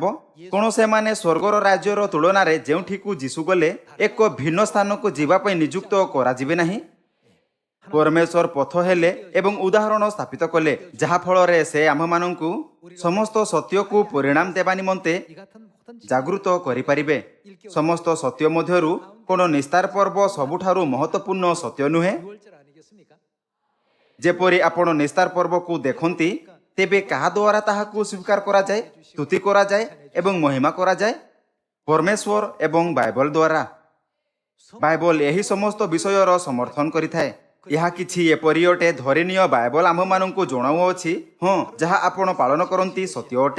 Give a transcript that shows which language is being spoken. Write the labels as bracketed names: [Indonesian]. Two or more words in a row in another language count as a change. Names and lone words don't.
[Odia] କ'ଣ ସେମାନେ ସ୍ୱର୍ଗର ରାଜ୍ୟର ତୁଳନାରେ ଯେଉଁଠିକୁ ଯୀଶୁ ଗଲେ ଏକ ଭିନ୍ନ ସ୍ଥାନକୁ ଯିବା ପାଇଁ ନିଯୁକ୍ତ କରାଯିବେ ନାହିଁ? ପରମେଶ୍ୱର ପଥ ହେଲେ ଏବଂ ଉଦାହରଣ ସ୍ଥାପିତ କଲେ, ଯାହାଫଳରେ ସେ ଆମ୍ଭମାନଙ୍କୁ ସମସ୍ତ ସତ୍ୟକୁ ପରିଣାମ ଦେବା ନିମନ୍ତେ [Korean] 이 같은 모든 [Odia] ଜାଗୃତ କରିପାରିବେ। ସମସ୍ତ ସତ୍ୟ ମଧ୍ୟରୁ କ'ଣ ନିସ୍ତାର ପର୍ବ ସବୁଠାରୁ ମହତ୍ତ୍ୱପୂର୍ଣ୍ଣ ସତ୍ୟ ନୁହେଁ? [Korean] 6월절 아니겠습니까? [Odia] ଯେପରି ଆପଣ ନିସ୍ତାର ପର୍ବକୁ ଦେଖନ୍ତି, ତେବେ କାହା ଦ୍ୱାରା ତାହାକୁ ସ୍ୱୀକାର କରାଯାଏ, ସ୍ତୁତି କରାଯାଏ ଏବଂ ମହିମା କରାଯାଏ? ପରମେଶ୍ୱର ଏବଂ ବାଇବଲ ଦ୍ୱାରା। ବାଇବଲ ଏହି ସମସ୍ତ ବିଷୟର ସମର୍ଥନ କରିଥାଏ। ଏହା କିଛି ଏପରି ଅଟେ, ଧରିନିଅ ବାଇବଲ ଆମ୍ଭମାନଙ୍କୁ ଜଣାଉଅଛି, ହଁ, ଯାହା ଆପଣ ପାଳନ କରନ୍ତି ସତ୍ୟ ଅଟେ।